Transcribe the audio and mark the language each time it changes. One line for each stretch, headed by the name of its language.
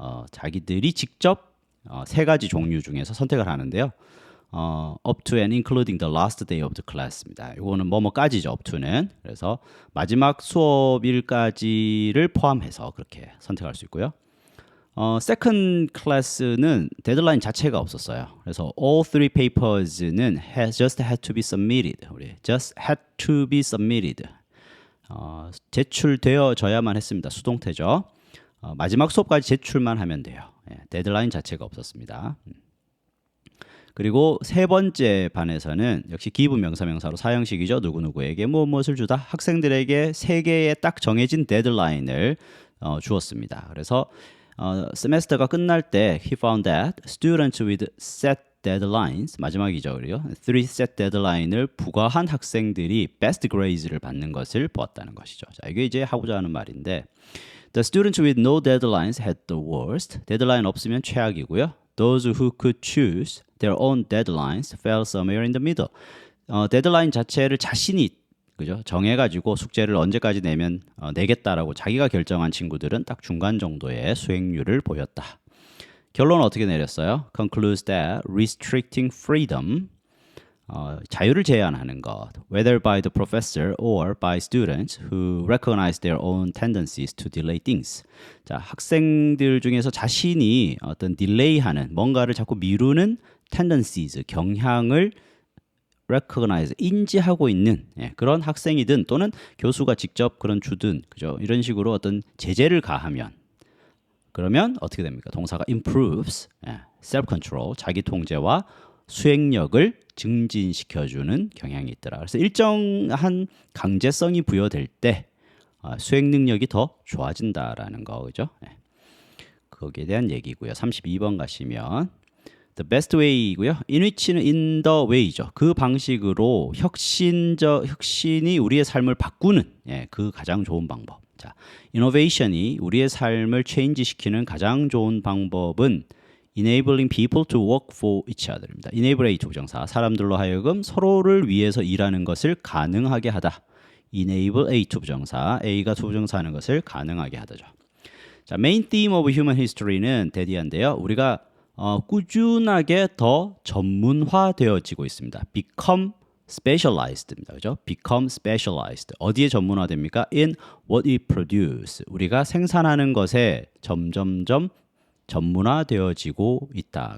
Korean: 자기들이 직접 3가지 종류 중에서 선택을 하는데요.
English: up to and including the last day of the class입니다.
Korean: 이거는 뭐뭐까지죠.
English: up to는.
Korean: 그래서 마지막 수업일까지를 포함해서 그렇게 선택할 수 있고요.
English: second class
Korean: 는 데드라인 자체가 없었어요. 그래서
English: all three papers는 just had to be submitted. 우리 just had to be submitted.
Korean: 제출되어져야만 했습니다. 수동태죠. 마지막 수업까지 제출만 하면 돼요. 데드라인 자체가 없었습니다. 그리고 세 번째 반에서는 역시 기분 명사로 사형식이죠. 누구누구에게 무엇을 주다. 학생들에게 3개의 딱 정해진 데드라인을 주었습니다. 그래서 세메스터가 끝날 때
English: he found that students with set deadlines,
Korean: 마지막이죠. 그리고 3 set deadline을 부과한 학생들이
English: best grades
Korean: 를 받는 것을 보았다는 것이죠. 자, 이게 이제 하고자 하는 말인데
English: the students with no deadlines had the worst.
Korean: 데드라인 없으면 최악이고요.
English: those who could choose their own deadlines fell somewhere in the middle.
Korean: 데드라인 자체를 자신이 그죠? 정해가지고 숙제를 언제까지 내면 내겠다라고 자기가 결정한 친구들은 딱 중간 정도의 수행률을 보였다. 결론은 어떻게 내렸어요?
English: Concludes that restricting freedom,
Korean: 자유를 제한하는 것,
English: whether by the professor or by students who recognize their own tendencies to delay things.
Korean: 자, 학생들 중에서 자신이 어떤 딜레이하는 뭔가를 자꾸 미루는 tendencies, 경향을 recognize, 인지하고 있는 그런 학생이든 또는 교수가 직접 그런 주든 그죠? 이런 식으로 어떤 제재를 가하면 그러면 어떻게 됩니까? 동사가 improves, self-control, 자기 통제와 수행력을 증진시켜주는 경향이 있더라. 그래서 일정한 강제성이 부여될 때 수행 능력이 더 좋아진다라는 거, 그죠? 거기에 대한 얘기고요. 32번 가시면
English: The best way이고요. in which는 in the way죠.
Korean: 그 방식으로 혁신이 우리의 삶을 바꾸는 그 가장 좋은 방법.
English: 자, innovation이
Korean: 우리의 삶을
English: change시키는
Korean: 가장 좋은 방법은
English: enabling people to work for each other입니다.
Korean: enable A 부정사, 사람들로 하여금 서로를 위해서 일하는 것을 가능하게 하다. enable A 부정사, A가 부정사하는 것을 가능하게 하다죠.
English: 자, main theme of human history는 대디한데요.
Korean: 우리가 꾸준하게 더 전문화되어지고 있습니다.
English: become specialized입니다. 그죠? become specialized.
Korean: 어디에 전문화됩니까?
English: in what we produce.
Korean: 우리가 생산하는 것에 점점점 전문화되어지고 있다.